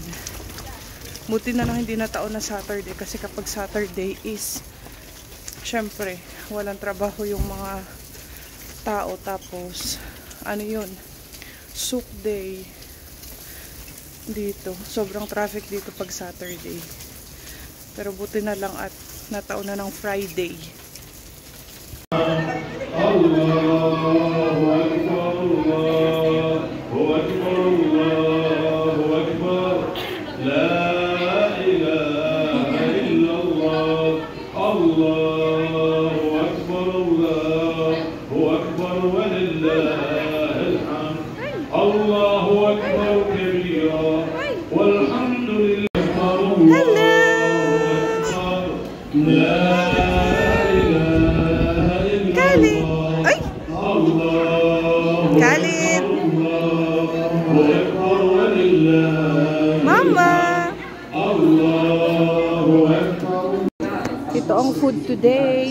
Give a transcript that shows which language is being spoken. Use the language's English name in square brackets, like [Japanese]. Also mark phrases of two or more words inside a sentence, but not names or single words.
[Filipino] Buti na lang hindi nataon na Saturday kasi kapag Saturday is syempre, walang trabaho yung mga tao. Tapos, ano yun? Souk day dito. Sobrang traffic dito pag Saturday. Pero buti na lang at nataon na ng Friday. [Arabic] الله أكبر، الله أكبر، الله أكبر، لا إله إلا الله، الله أكبر، الله أكبر، ولله الحمد، الله أكبر كبيرا، والحمد لله. [Filipino] Khalid! Mama! Ito ang food today.